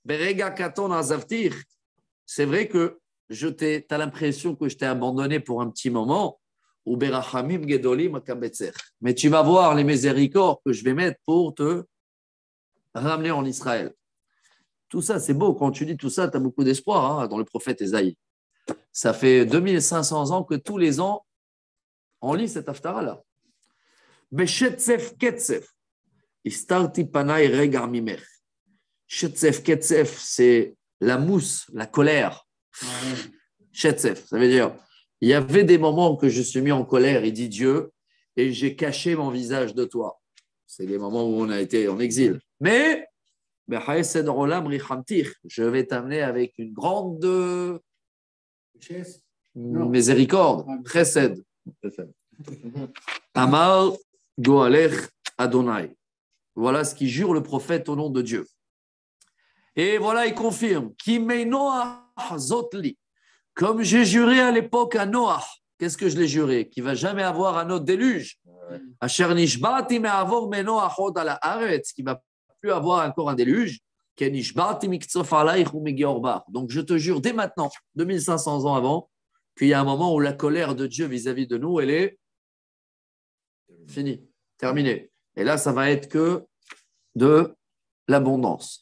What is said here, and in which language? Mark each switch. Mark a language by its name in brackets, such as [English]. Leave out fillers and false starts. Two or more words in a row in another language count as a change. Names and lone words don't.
[French] C'est vrai que tu as l'impression que je t'ai abandonné pour un petit moment, mais tu vas voir les miséricordes que je vais mettre pour te ramener en Israël. Tout ça, c'est beau. Quand tu dis tout ça, tu as beaucoup d'espoir, hein, dans le prophète Ésaïe. Ça fait 2500 ans que tous les ans, on lit cette haftara-là. [Hebrew] בשצף קצף הסתרתי פני רגע ממך. שצף קצף, [French] c'est la mousse, la colère. Shetzef, ça veut dire, il y avait des moments que je suis mis en colère, il dit Dieu, et j'ai caché mon visage de toi. C'est les moments où on a été en exil. Mais, je vais t'amener avec une grande miséricorde, chesed. [Hebrew] אמר גואלך אדני. [French] Voilà ce qui jure le prophète au nom de Dieu. Et voilà, il confirme. Comme j'ai juré à l'époque à Noah. Qu'est-ce que je l'ai juré? Qu'il ne va jamais avoir un autre déluge. [Hebrew] אשר נשבעתי מעבור מי נח עוד על הארץ, [French] qui ne va plus avoir encore un déluge. Donc je te jure dès maintenant, 2500 ans avant, qu'il y a un moment où la colère de Dieu vis-à-vis de nous, elle est finie, terminée. Et là, ça va être que de l'abondance.